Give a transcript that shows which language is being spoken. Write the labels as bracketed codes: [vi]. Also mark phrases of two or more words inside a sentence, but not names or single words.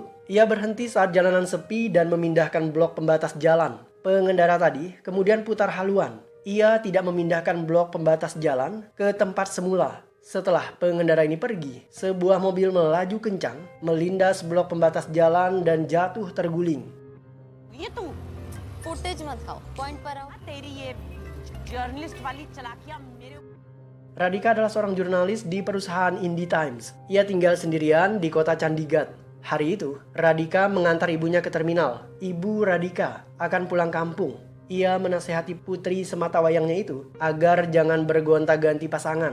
[id] Ia berhenti saat jalanan sepi dan memindahkan blok pembatas jalan. Pengendara tadi kemudian putar haluan. Ia tidak memindahkan blok pembatas jalan ke tempat semula. Setelah pengendara ini pergi, sebuah mobil melaju kencang, melindas blok pembatas jalan dan jatuh terguling. [hi] Itu फुटेज मत खाओ पॉइंट पर आओ तेरी ये जर्नलिस्ट वाली चलाकियां मेरे [id] Radhika adalah seorang jurnalis di perusahaan Indie Times. Ia tinggal sendirian di kota Chandigarh. Hari itu, Radhika mengantar ibunya ke terminal. Ibu Radhika akan pulang kampung. Ia menasehati putri sematawayangnya itu agar jangan bergonta-ganti pasangan.